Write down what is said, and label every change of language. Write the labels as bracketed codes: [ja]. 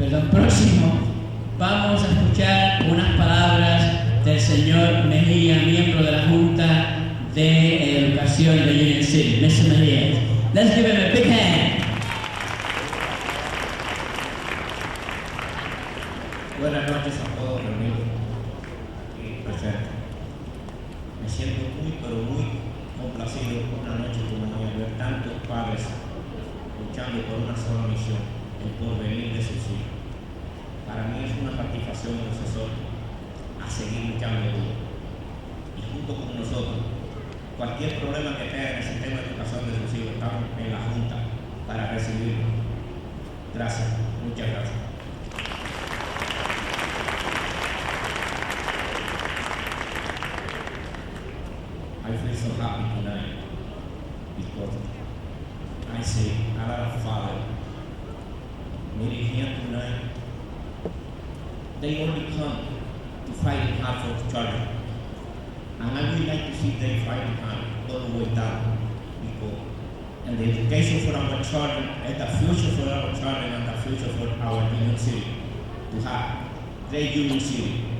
[es] Próximo, vamos a escuchar unas palabras del señor Mejía, miembro de la Junta de Educación de Union City. [en] Mr. Mejía, let's give him a big hand. [es] Buenas noches a todos reunidos y presentes. Me siento pero muy complacido una noche como hoy al ver tantos padres luchando por una sola misión, el porvenir de sus hijos. Para mí es una satisfacción, profesor, a seguir luchando duro. Y junto con nosotros, cualquier problema que tenga en el sistema de educación de sus hijos, estamos en la Junta para recibirlo. Gracias, muchas gracias. [en] I feel so happy tonight because I see a lot of fathers meeting here tonight. They only come to fight hard for the children. And I would like to see them fighting hard all the way down because and the education for our children and the future for our children and the future for our Union City to have great Union City.